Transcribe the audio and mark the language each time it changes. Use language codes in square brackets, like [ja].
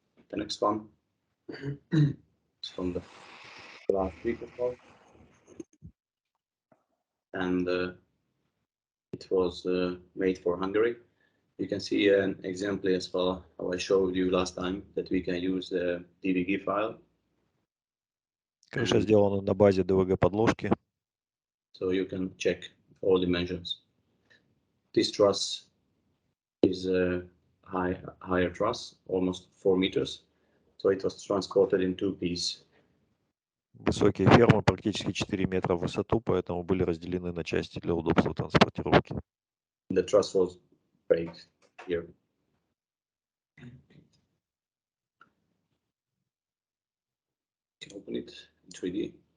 [en] The next one is from the last week or so, and it was made for Hungary. You can see an example as well, how I showed you last time, that we can use the DVG file. [ru] Крыша сделана на базе DVG подложки. [en] So you can check all dimensions. This truss is a higher truss, almost 4 meters. So it was transported in two pieces. [ru] Высокие фермы, практически 4 метра в высоту, поэтому были разделены на части для удобства транспортировки. [en] The truss was break here. You can open it in 3D.